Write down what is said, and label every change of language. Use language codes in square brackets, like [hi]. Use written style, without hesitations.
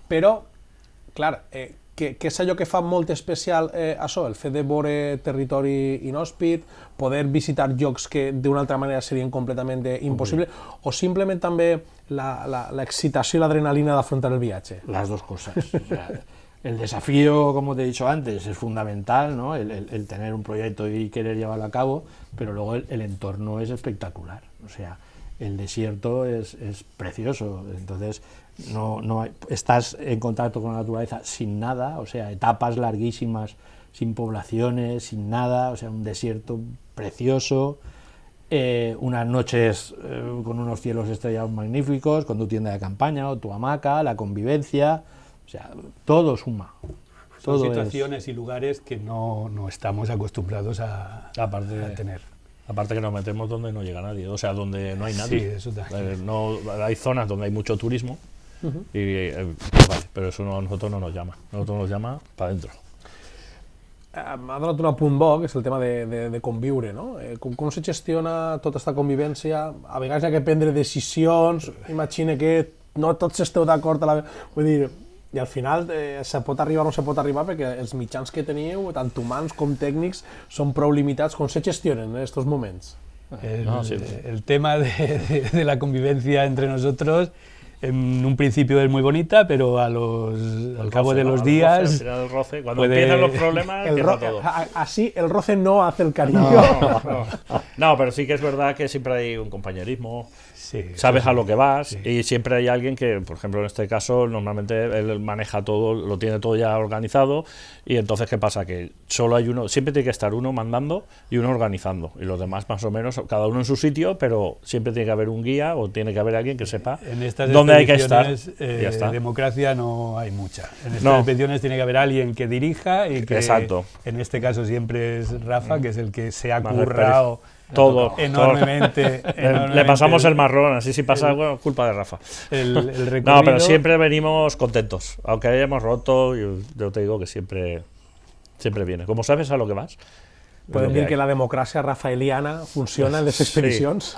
[ca] Però, clar, què és allò que fa molt especial això, el fet de veure territori inhòspit, poder visitar llocs que d'una altra manera serien completament impossibles, o simplement també l'excitació i l'adrenalina d'afrontar el viatge? [es] Las dos cosas. O sea, el desafío, como te he dicho antes, es fundamental, ¿no? El tener un proyecto y querer llevarlo a cabo, pero luego el entorno es espectacular. O sea, el desierto es precioso, entonces no estás en contacto con la naturaleza sin nada, o sea, etapas larguísimas sin poblaciones, sin nada, o sea, un desierto precioso, unas noches con unos cielos estrellados magníficos, con tu tienda de campaña o tu hamaca, la convivencia, o sea, todo suma. Son situaciones y lugares que no estamos acostumbrados a tener. Aparte que nos metemos donde no llega nadie, o sea, donde no hay nadie. Sí, eso no, hay zonas donde hay mucho turismo, vale, pero eso a nosotros no nos llama. Nosotros nos llama para adentro. [ca] Ha donat un apunt bo, que és el tema de conviure, no? Com se gestiona tota aquesta convivència? A vegades hi ha que prendre decisions, imagina que no tots esteu d'acord a la... Vull dir, i al final se pot arribar o no se pot arribar perquè els mitjans que teniu, tant humans com tècnics, són prou limitats. Com se gestionen en aquests moments? [es] El tema de la convivencia entre nosotros en un principio es muy bonita, pero al cabo de los días... El roce, cuando empiezan los problemas, empieza todo. Así el roce no hace el cariño. No, pero sí que es verdad que siempre hay un compañerismo, sí, sabes a lo que vas, y siempre hay alguien que, por ejemplo, en este caso, normalmente él maneja todo, lo tiene todo ya organizado, y entonces, ¿qué pasa? Que solo hay uno, siempre tiene que estar uno mandando y uno organizando, y los demás más o menos, cada uno en su sitio, pero siempre tiene que haber un guía o tiene que haber alguien que sepa dónde hay que estar. Democracia no hay mucha. En estas expediciones tiene que haber alguien que dirija y que, en este caso siempre es Rafa, que es el que se ha currado todo enormemente. Le pasamos el marrón, así si pasa algo, culpa de Rafa. El recorrido. No, pero siempre venimos contentos, aunque hayamos roto, yo te digo que siempre viene. Como sabes a lo que vas. [ca] Podem dir que la democràcia rafaeliana funciona en les expedicions.